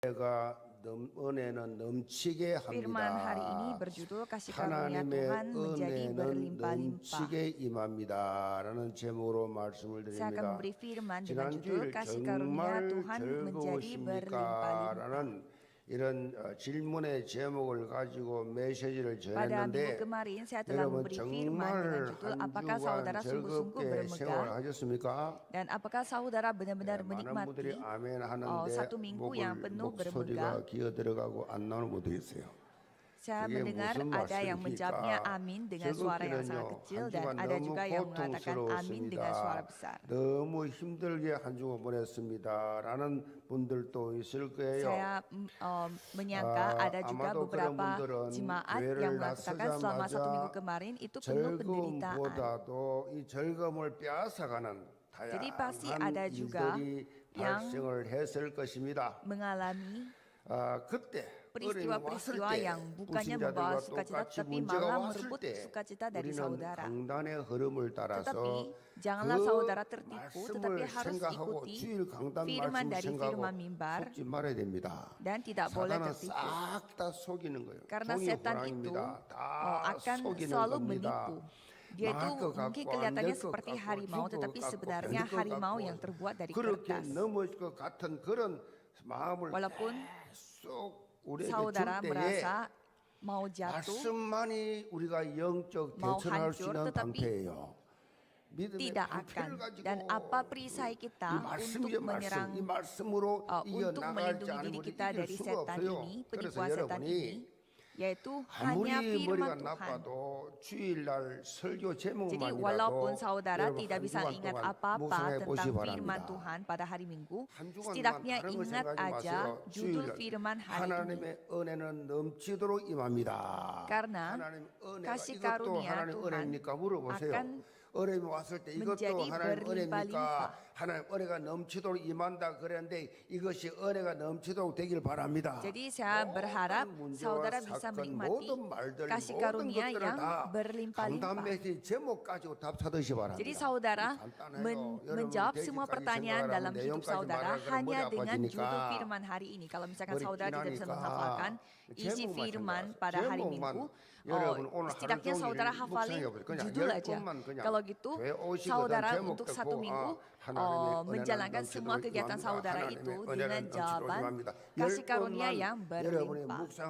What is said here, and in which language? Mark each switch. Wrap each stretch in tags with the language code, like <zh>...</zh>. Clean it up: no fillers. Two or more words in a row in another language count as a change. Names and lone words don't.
<ko>은혜는 넘치게</ko> <id>Firman hari ini</id> <ko>합니다.</ko> <id>berjudul Kasih Karunia</id> <ko>하나님의</ko> <id>Tuhan menjadi</id> <ko>은혜는</ko> <id>berlimpah-limpah.</id> <ko>넘치게 임합니다라는 제목으로 말씀을</ko> <id>Saya akan</id> <ko>드립니다.</ko> <id>memberi firman dengan</id> <ko>지난주일</ko> <id>judul Kasih Karunia</id> <ko>정말</ko> <id>Tuhan menjadi berlimpah-limpah.</id> <ko>즐거우십니까라는 이런 질문의 제목을 가지고 메시지를</ko> <id>Pada minggu</id> <ko>전했는데</ko> <id>kemarin saya telah</id> <ko>여러분</ko> <id>memberi firman dengan</id> <ko>정말</ko> <id>judul</id> <ko>한</ko> <id>Apakah</id> <ko>주간</ko> <id>saudara sungguh-sungguh</id> <ko>즐겁게</ko> <id>bermegah</id> <ko>생활하셨습니까?</ko> <id>dan apakah saudara benar-benar</id> <ko>많은 분들이</ko> <id>menikmati</id> <ko>아멘 하는데</ko> <id>satu minggu yang penuh bermegah?</id> <ko>목소리가 기어 들어가고 안 나오는 분들이 있어요.</ko> <id>Saya</id> <ko>그게</ko> <id>mendengar</id> <ko>무슨</ko> <id>ada yang menjawabnya</id> <ko>말씀입니까?</ko> <id>amin dengan suara yang sangat</id> <ko>즐겁기는요,</ko> <id>kecil</id> <ko>한</ko> <id>dan</id> <ko>주간</ko> <id>ada</id> <ko>너무</ko> <id>juga yang mengatakan amin dengan suara</id> <ko>고통스러웠습니다.</ko> <id>besar.</id> <ko>너무 힘들게 한 주간 보냈습니다라는 분들도 있을 거예요.</ko> <id>Saya menyangka ada juga</id> <ko>아마도 그런</ko> <id>beberapa</id> <ko>분들은</ko> <id>jemaat</id> <ko>교회를</ko> <id>yang mengatakan selama satu minggu</id> <ko>나서자마자</ko> <id>kemarin itu penuh penderitaan.</id> <ko>즐거움보다도 이 즐거움을 빼앗아가는</ko> <id>Jadi pasti</id> <ko>다양한</ko> <id>ada juga</id> <ko>일들이</ko> <id>yang</id> <ko>발생을 했을 것입니다.</ko> <id>mengalami</id> <ko>그때</ko> <id>peristiwa-peristiwa yang bukannya membawa sukacita tapi malah merebut sukacita dari saudara.</id> <ko>강단의 흐름을 따라서</ko> <id>Tetapi janganlah saudara tertipu, tetapi harus ikuti</id> <ko>주일 강단</ko> <id>firman</id> <ko>말씀</ko> <id>dari</id> <ko>생각하고</ko> <id>firman mimbar</id> <ko>속지 말아야 됩니다.</ko> <id>dan tidak boleh</id> <ko>사단은</ko> <id>tertipu.</id> <ko>싹 다 속이는 거예요.</ko> <id>Karena</id> <ko>종이</ko> <id>setan itu</id> <ko>호랑입니다. 다</ko> <id>akan</id> <ko>속이는</ko> <id>selalu</id> <ko>겁니다.</ko> <id>menipu. Dia itu</id> <ko>막을 것</ko> <id>mungkin</id> <ko>같고</ko> <id>kelihatannya</id> <ko>안될 것</ko> <id>seperti</id> <ko>같고</ko> <id>harimau,</id> <ko>죽을</ko> <id>tetapi</id> <ko>것 같고</ko> <id>sebenarnya</id> <ko>될 것</ko> <id>harimau</id> <ko>같고</ko> <id>yang terbuat dari</id> <ko>그렇게</ko> <id>kertas.</id> <ko>넘어질 것 같은 그런 마음을</ko> <id>Walaupun</id> <ko>계속 우리에게</ko> <id>saudara</id> <ko>줄 때에</ko> <id>merasa mau jatuh,</id> <ko>말씀만이 우리가 영적</ko> <id>mau</id> <ko>대처할 수</ko> <id>hancur,</id> <ko>있는</ko> <id>tetapi</id> <ko>방패예요. 믿음의</ko> <id>tidak</id> <ko>방패를</ko> <id>akan.</id> <ko>가지고</ko> <id>Dan apa perisai</id> <ko>이</ko> <id>kita</id> <ko>말씀이</ko> <id>untuk menyerang,</id> <ko>이 말씀으로</ko> <id>untuk</id> <ko>이어나가지</ko> <id>melindungi</id> <ko>않으면</ko> <id>diri</id> <ko>우리</ko> <id>kita</id> <ko>이길</ko> <id>dari</id> <ko>수가</ko> <id>setan</id> <ko>없어요.</ko> <id>ini,</id> <ko>그래서</ko> <id>penipuan setan</id> <ko>여러분이</ko> <id>ini, yaitu hanya</id> <ko>아무리 머리가</ko> <id>firman Tuhan.</id> <ko>나빠도 주일날 설교</ko> <id>Jadi walaupun</id> <ko>제목만이라도</ko> <id>saudara</id> <ko>여러분</ko> <id>tidak</id> <ko>한</ko> <id>bisa</id> <ko>주간</ko> <id>ingat</id> <ko>동안</ko> <id>apa-apa</id> <ko>묵상해</ko> <id>tentang</id> <ko>보시기</ko> <id>firman</id> <ko>바랍니다.</ko> <id>Tuhan pada hari Minggu,</id> <ko>한 주간만</ko> <id>setidaknya</id> <ko>다른 거</ko> <id>ingat</id> <ko>생각하지</ko> <id>aja</id> <ko>마세요.</ko> <id>judul</id> <ko>주일날</ko> <id>firman hari ini.</id> <ko>하나님의 은혜는 넘치도록 임합니다.</ko> <id>Karena</id> <ko>하나님 은혜가</ko> <id>kasih</id> <ko>이것도</ko> <id>karunia</id> <ko>하나님</ko> <id>Tuhan</id> <ko>은혜입니까 물어보세요.</ko> <id>akan</id> <ko>어려움이 왔을 때 이것도</ko> <id>menjadi</id> <ko>하나님 은혜입니까?</ko> <id>berlimpah-limpah.</id> <ko>하나님 은혜가 넘치도록 임한다 그랬는데 이것이 은혜가 넘치도록 되길 바랍니다.</ko> <id>Jadi saya berharap</id> <ko>모든 문제와</ko> <id>saudara bisa</id> <ko>사건,</ko> <id>menikmati</id> <ko>모든 말들,</ko> <id>kasih</id> <ko>모든</ko> <id>karunia</id> <ko>것들을</ko> <id>yang</id> <ko>다</ko> <id>berlimpah-limpah.</id> <ko>강단 메시지 제목 가지고 답 찾으시 바랍니다.</ko> <id>Jadi saudara menjawab semua pertanyaan dalam hidup saudara hanya dengan judul firman hari ini. Kalau misalkan saudara tidak bisa menghafalkan isi firman pada hari Minggu, setidaknya saudara hafalin judul aja. Kalau gitu, saudara untuk satu minggu menjalankan semua kegiatan saudara itu dengan jawaban kasih karunia yang berlimpah.</id>